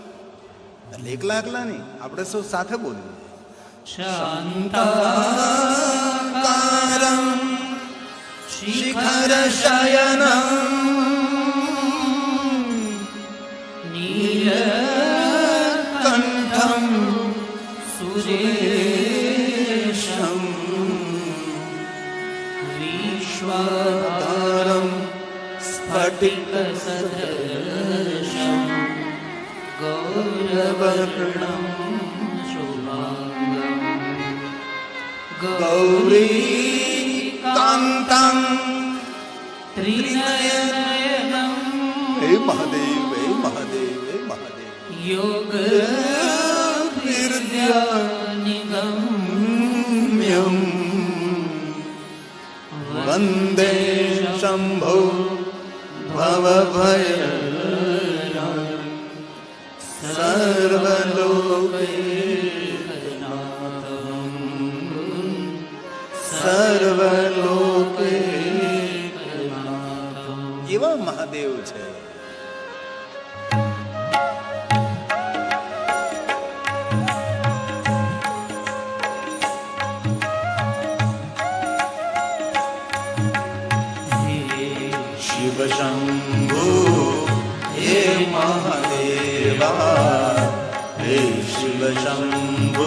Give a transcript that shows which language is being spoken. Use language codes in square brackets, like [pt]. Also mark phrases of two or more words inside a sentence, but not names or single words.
[gu] એટલે એકલા એકલા નહીં, આપણે સૌ સાથે બોલીએ. [sa] શાંતાકારમ શિખર શયનમ सुरेशं विश्वाधारं स्फटिकसदृशं गौरवर्णं शुभांगं गौरीकान्तं त्रिनयनं हे महादेव, हे महादेव, हे महादेव। योगविद्यानिगम्यं वन्दे शम्भो भवभयहरं सर्वलोकैकनाथं सर्वलोकैकनाथं। [gu] કેવા મહાદેવ છે। [sa] शिव शंभो हे महादेवा, हे शिव शंभो